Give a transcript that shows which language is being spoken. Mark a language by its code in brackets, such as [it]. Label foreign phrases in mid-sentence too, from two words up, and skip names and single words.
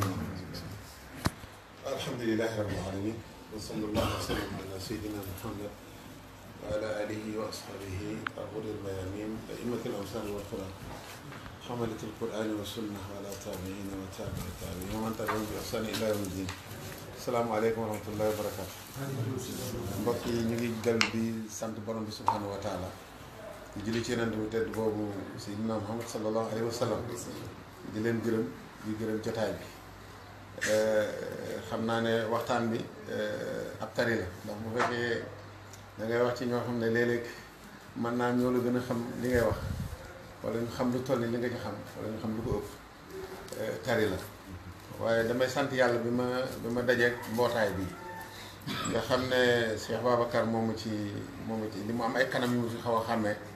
[ar] الحمد لله رب العالمين وصلى الله وسلم على سيدنا محمد وعلى آله وأصحابه الغر الميامين أئمة الأمصار والقرآن حملة القرآن والسنة وعلى التابعين وتابعي التابعين ومن تبعهم بإحسان إلى يوم الدين. السلام عليكم ورحمة الله وبركاته. [wo] Mbokk yi ñu ngi dal di sant borom bi [ar] سبحانه وتعالى [wo] di julli ci yonent bu tedd boobu [ar] سيدنا محمد صلى الله عليه وسلم [wo] di leen gërëm di gërëm jotaay bi. xam naa ne waxtaan bi ab tari la ndax bu fekkee da ngay wax ci ñoo xam ne léeg-léeg mën naa ñoo la gën a xam li ngay wax wala ñu xam lu toll ni li nga ci xam wala ñu xam lu ko ëpp tari la waaye damay sant yàlla bi ma dajeeg mbootaay bi nga xam ne Cheikh Babacar moomu ci li mu am ay kanam yu mu fi xaw a xàmmee